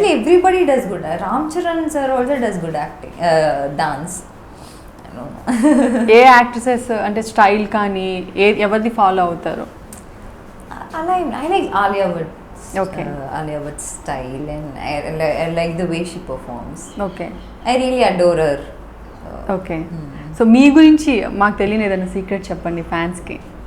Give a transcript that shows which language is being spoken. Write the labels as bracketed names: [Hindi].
[English] Actually, everybody does good. Ram Charan sir also does good acting, dance. I don't know. [Telugu] ఏ actresses అంటే style కానీ ఎవరిది follow అవుతారు? [English] I like Alia Bhatt. Okay. Alia Bhatt's style, and I like the way she performs. Okay. I really adore her. Okay. [Telugu] So మీ గురించి మాకు తెలియని ఏదైనా secret చెప్పండి ఫ్యాన్స్కి.